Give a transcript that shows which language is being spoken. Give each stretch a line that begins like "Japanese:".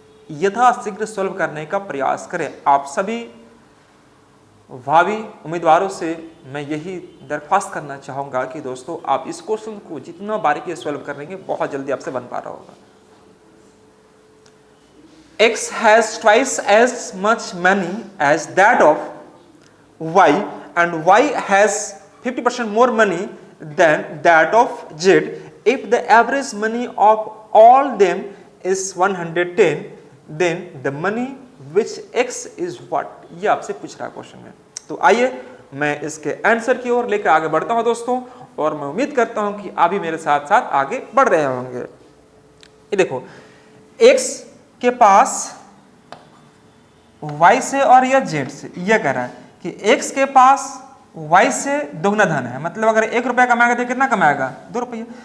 Hindi: यथाशीघ्र सॉल्व करने का प्रयास करें। आप सभी भावी उम्मीदवारों से मैं यही दरख्वास्त करना चाहूंगा कि दोस्तों आप इस क्वेश्चन को जितना बारीकी से सॉल्व करेंगे बहुत जल्दी आपसे बन पा रहा होगा।
English: x has twice as much money as that of y and y has 50% more money than that of z. If the average money of all them is 110, then the money which x is what?
Hindi: ये आपसे पूछ रहा है question में। तो आइए मैं इसके आंसर की ओर लेकर आगे बढ़ता हूं दोस्तों, और मैं उम्मीद करता हूं कि आप भी मेरे साथ साथ आगे बढ़ रहे होंगे। ये देखो x के पास y से और यह z से, यह कह रहा है कि x के पास y से दोगुना धन है, मतलब अगर 1 रुपया कमाएगा तो कितना कमाएगा? 2 रुपये।